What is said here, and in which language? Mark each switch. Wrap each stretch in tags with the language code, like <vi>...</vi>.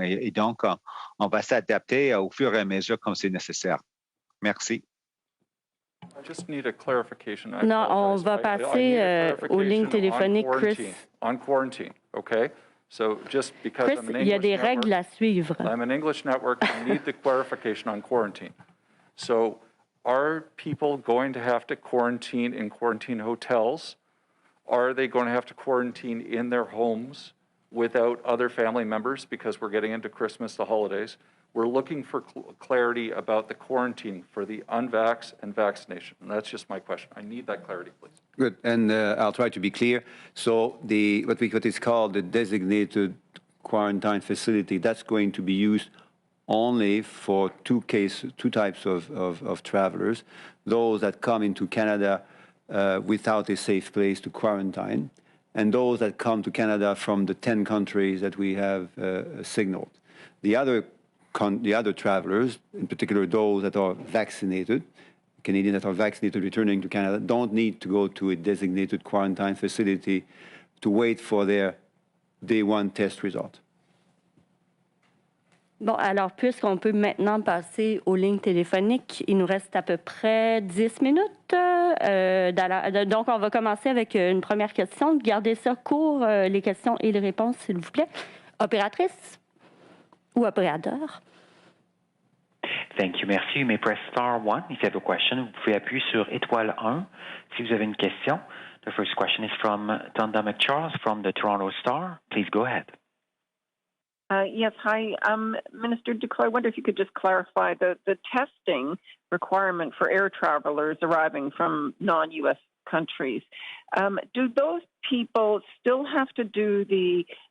<fr>Et donc, on va s'adapter au fur et à mesure comme c'est nécessaire. Merci. Non, on va passer aux lignes téléphoniques, Chris.</fr> <en>On quarantine, okay? So just because</en> <fr>Chris, il y a des règles à suivre.</fr> <en>I'm an English network, I need the clarification on quarantine. So are people going to have to quarantine in quarantine hotels? Are they going to have to quarantine in their homes without other family members because we're getting into Christmas, the holidays? We're looking for clarity about the quarantine for the unvaxxed and vaccination. And that's just my question. I need that clarity, please. Good, and I'll try to be clear. So what is called the designated quarantine facility, that's going to be used only for two types of travelers, those that come into Canada without a safe place to quarantine, and those that come to Canada from the 10 countries that we have signaled. The other travelers, in particular those that are vaccinated, Canadians that are vaccinated returning to Canada, don't need to go to a designated quarantine facility to wait for their day 1 test result.</en> <fr>Bon, alors, puisqu'on peut maintenant passer aux lignes téléphoniques, il nous reste à peu près 10 minutes. Donc, on va commencer avec une première question. Gardez ça court, les questions et les réponses, s'il vous plaît. Opératrice ou opérateur?</fr> <en>Thank you, merci. You may press star 1 if you have a question.</en> <fr>Vous pouvez appuyer sur étoile 1 si vous avez une question.</fr> <en>The first question is from Tonda McCharles from the Toronto Star. Please go ahead. Yes, hi. Minister Duclos, I wonder if you could just clarify the testing requirement for air travelers arriving from non-U.S. countries. Do those people still have to do the</en>